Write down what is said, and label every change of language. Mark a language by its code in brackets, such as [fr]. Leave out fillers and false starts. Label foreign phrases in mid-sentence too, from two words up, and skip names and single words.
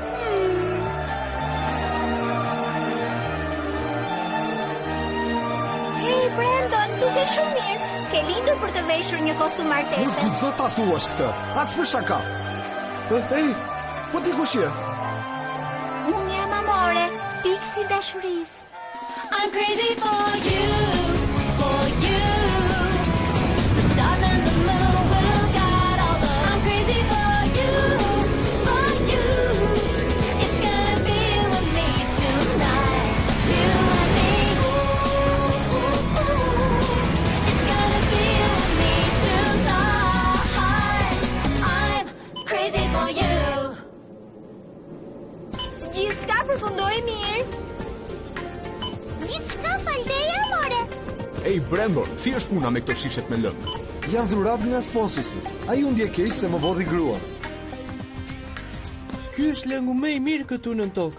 [sq] Hej, Brandon, duke shumë mirë. Ke lindur për të veshur një kostum Nuk martese. guxo ta thuash këtë. As për shaka. Ej, po ti kush je? Unë jam amore, piksi dashurisë. [en] I'm crazy for you. The stars and the moon will guide all the. I'm crazy for you. It's gonna be with me tonight. You and me. It's gonna be with me tonight. I'm crazy for you. [sq] Gjithçka përfundoi mirë. Gjithçka faldeja, amore. Ej, Brandon, si është puna me këto shishet me lëng? Janë dhurat nga sponsusi. Ai u ndje keq se më vodhi grua. Ky është lëngu më i mirë këtu në tokë.